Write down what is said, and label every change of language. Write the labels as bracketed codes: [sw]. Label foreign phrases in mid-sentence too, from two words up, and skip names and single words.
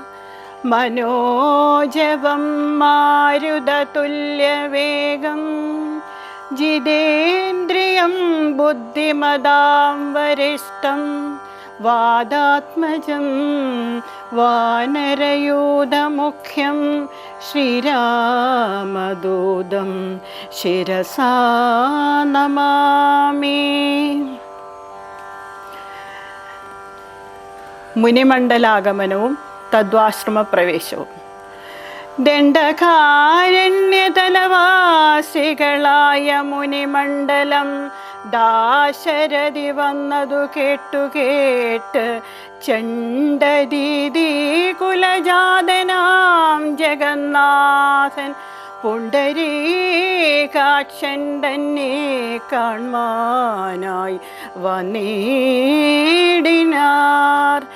[sa] मनोजवं मारुततुल्यवेगं जितेन्द्रियं बुद्धिमतां वरिष्ठं वादात्मजं वानरयूथमुख्यं श्रीरामदूतं शिरसा नमामि। [ml] മുനിമണ്ഡലാഗമനവും തദ്വാശ്രമപ്രവേശവും. ദണ്ഡകാരണ്യതലവാസികളായ മുനിമണ്ഡലം ദാശരഥി വന്നതു കേട്ട് ചണ്ഡദീദി കുലജാതനാം ജഗന്നാഥൻ പുണ്ടരീകാക്ഷൻ തന്നെ കാൺമാനായി വന്നിടിനാർ.